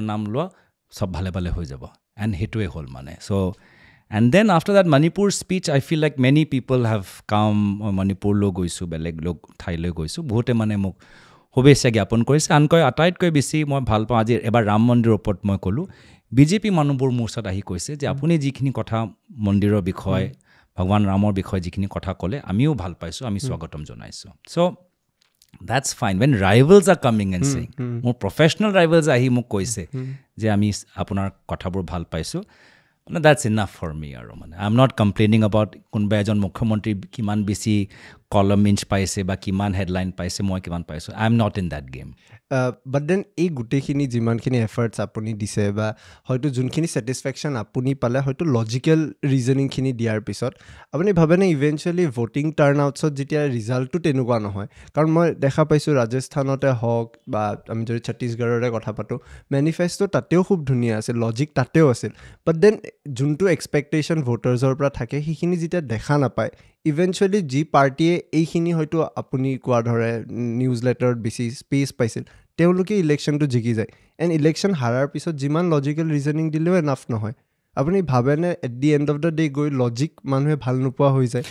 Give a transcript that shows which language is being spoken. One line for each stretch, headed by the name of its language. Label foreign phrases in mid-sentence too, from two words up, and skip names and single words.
Assamese: নাম লোৱা চব ভালে ভালে হৈ যাব এণ্ড সেইটোৱে হ'ল মানে
English: so and then after that Manipur speech I feel like many people have come
Assamese: মণিপুৰলৈ গৈছোঁ বেলেগ ঠাইলৈ গৈছোঁ বহুতে মানে মোক শুভেচ্ছা জ্ঞাপন কৰিছে আনকৈ আটাইতকৈ বেছি মই ভাল পাওঁ আজি এবাৰ ৰাম মন্দিৰৰ ওপৰত মই ক'লোঁ বিজেপি মানুহবোৰ মোৰ ওচৰত আহি কৈছে যে আপুনি যিখিনি কথা মন্দিৰৰ বিষয়ে ভগৱান ৰামৰ বিষয়ে যিখিনি কথা ক'লে আমিও ভাল পাইছোঁ আমি স্বাগতম জনাইছোঁ চ'
English: that's fine when rivals are coming and saying
Assamese: মোৰ
English: professional rivals
Assamese: আহি মোক কৈছে যে আমি আপোনাৰ কথাবোৰ ভাল পাইছোঁ মানে
English: that's enough for me
Assamese: আৰু মানে
English: I am not complaining about
Assamese: কোনোবা এজন মুখ্যমন্ত্ৰী কিমান বেছি
English: column inch
Assamese: পাইছে বা কিমান হেডলাইন পাইছে মই কিমান পাইছোঁ
English: I am not in that game but then
Assamese: এই গোটেইখিনি যিমানখিনি এফাৰ্টছ আপুনি দিছে বা হয়তো যোনখিনি ছেটিছফেকশ্যন আপুনি পালে হয়তো
English: logical reasoningখিনি
Assamese: দিয়াৰ পিছত আপুনি ভাবেনে
English: eventually voting turn outsত
Assamese: যেতিয়া ৰিজাল্টটো তেনেকুৱা নহয় কাৰণ মই দেখা পাইছোঁ ৰাজস্থানতে হওক বা আমি যদি ছত্তীশগড়ৰে কথা পাতোঁ মেনিফেষ্টো তাতেও খুব ধুনীয়া আছিল লজিক তাতেও আছিল
English: but then
Assamese: যোনটো এক্সপেক্টেশ্যন ভোটাৰ্ছৰ পৰা থাকে সেইখিনি যেতিয়া দেখা নাপায় ইভেঞ্চুৱেলি যি পাৰ্টীয়ে এইখিনি হয়তো আপুনি কোৱা ধৰে
English: news letterত
Assamese: বেছি স্পেচ পাইছিল তেওঁলোকে ইলেকশ্যনটো জিকি যায়
English: and election
Assamese: হাৰাৰ পিছত যিমান
English: logical reasoning
Assamese: দিলেও এনাফ নহয় আপুনি ভাবেনে
English: at the end of the day
Assamese: গৈ লজিক মানুহে ভাল নোপোৱা হৈ যায়